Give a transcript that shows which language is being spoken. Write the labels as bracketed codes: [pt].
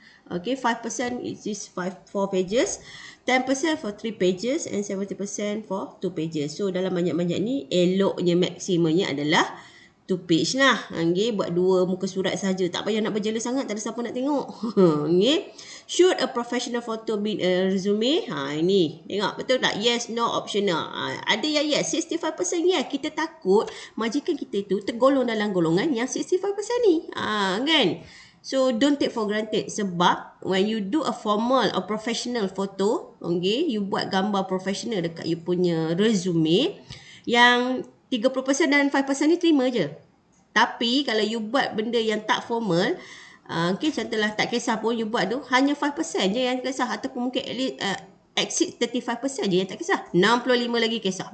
[en] Okay, 5% is 4 pages, 10% for 3 pages and 70% for 2 pages. [ms] So dalam banyak-banyak ni eloknya maksimumnya adalah 2 page lah. Okay, buat 2 muka surat saja. Tak payah nak berjela sangat, tak ada siapa nak tengok. Okay. [en] Should a professional photo be a resume? [ms] Ini. Tengok, betul tak? [en] Yes, no, optional. [ms] Ada yang yes, 65% yes. Kita takut majikan kita itu tergolong dalam golongan yang 65% ni. Kan? [en] So, don't take for granted. [ms] Sebab, [en] when you do a formal or professional photo, [ms] okay, you buat gambar professional dekat you punya resume, yang 30% dan 5% ni terima je. Tapi, kalau you buat benda yang tak formal, okay, contohlah tak kisah pun you buat tu, hanya 5% je yang kisah, ataupun mungkin [en] at least exceed [ms] 35% je yang tak kisah, 65 lagi kisah.